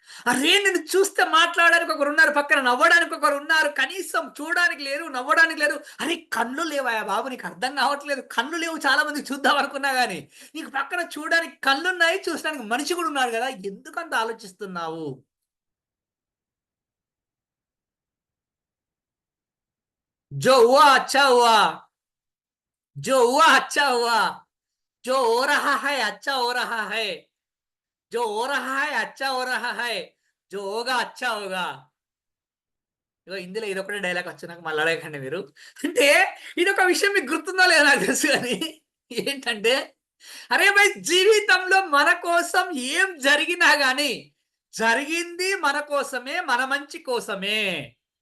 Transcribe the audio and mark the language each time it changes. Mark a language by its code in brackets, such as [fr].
[te] అరే నేను చూస్తే మాట్లాడడానికి ఒకరు ఉన్నారు, పక్కన నవ్వడానికి ఒకరు ఉన్నారు, కనీసం చూడడానికి లేరు, నవ్వడానికి లేరు. అరే కళ్ళు లేవా బాబు, నీకు అర్థం కావట్లేదు. కళ్ళు లేవు చాలా మంది చూద్దాం అనుకున్నా గానీ, నీకు పక్కన చూడడానికి కళ్ళున్నాయి, చూడడానికి మనిషి కూడా ఉన్నారు కదా, ఎందుకంత ఆలోచిస్తున్నావు? [hi] जो हुआ अच्छा हुआ, जो हुआ अच्छा हुआ, जो हो रहा है अच्छा हो रहा है, जो हो रहा है अच्छा हो रहा है, जो होगा अच्छा होगा. [te] ఇగో ఇందులో ఇదొకటే డైలాగ్ వచ్చు, నాకు మళ్ళీ అడగకండి మీరు. అంటే ఇదొక విషయం మీకు గుర్తుందో లేదో నాకు తెలుసు కానీ, ఏంటంటే అరే భయ్ జీవితంలో మన కోసం ఏం జరిగినా గానీ జరిగింది మన కోసమే, మన మంచి కోసమే.